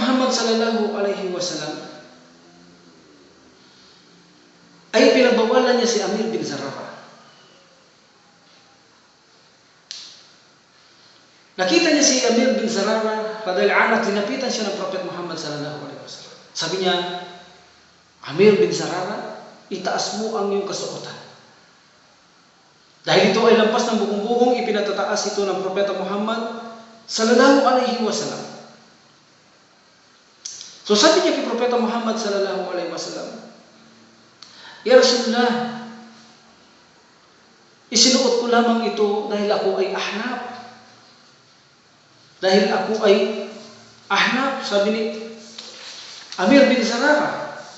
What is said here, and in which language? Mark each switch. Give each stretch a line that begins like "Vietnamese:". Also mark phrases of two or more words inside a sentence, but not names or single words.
Filipino: Muhammad
Arabic: صلى الله عليه وسلم
Filipino: ay pinagbawalan niya si Amir bin Zarara. Nakita niya si Amir bin Zarara
Arabic: رضي الله عنه,
Filipino: tinapitan siya ng Prophet Muhammad
Arabic: صلى الله عليه وسلم.
Filipino: Sabi niya, Amir bin Zarara, itaas mo ang iyong kasuotan. Dahil ito ay lampas ng bugong-bugong, ipinatataas ito ng Propeta Muhammad
Arabic: صلى الله عليه وسلم.
Filipino: So sabi niya kay Propeta Muhammad
Arabic: صلى الله عليه وسلم, يا رسول الله,
Filipino: isinuot ko lamang ito dahil ako ay ahnaf. Dahil ako ay ahnaf, sabi ni Amir bin Zarara.